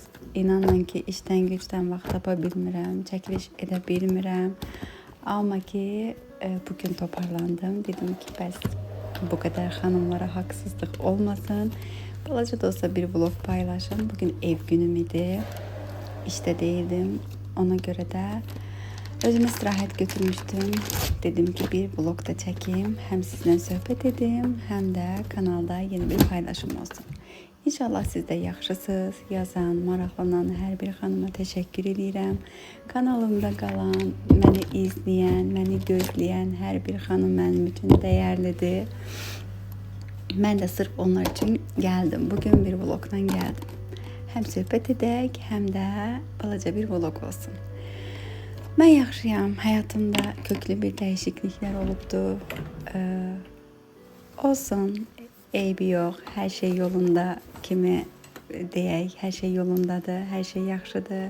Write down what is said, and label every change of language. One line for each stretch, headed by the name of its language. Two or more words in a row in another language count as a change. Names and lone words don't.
Azerbaijani: İnanın ki işdən gücdən vaxt tapa bilmirəm, çəkiliş edə bilmirəm. Amma ki bugün toparlandım. Dedim ki bəs bu qədər xanımlara haqsızlıq olmasın. Balaca da olsa bir vlog paylaşım. Bugün ev günüm idi.
Turkish: İşte değildim. Ona göre de özüme istirahat götürmüştüm. Dedim ki bir vlog da çekeyim. Hem sizinle sohbet edeyim hem de kanalda yeni bir paylaşım olsun.
Azerbaijani: İnşallah siz de yaxşısınız. Yazan, maraqlanan hər bir xanıma teşekkür edirəm. Kanalımda qalan, məni izləyən, məni gözləyən hər bir xanım mənim üçün dəyərlidir. Mən də
Turkish: sırf onlar için geldim. Bugün bir vlogdan geldim.
Azerbaijani: Hem söhbət edək, hem de balaca bir vlog olsun. Mən yaxşıyam. Həyatımda köklü bir dəyişikliklər olubdu. Olsun, eybi yox. Hər şey yolunda kimi deyək, hər şey yolundadır, hər şey yaxşıdır.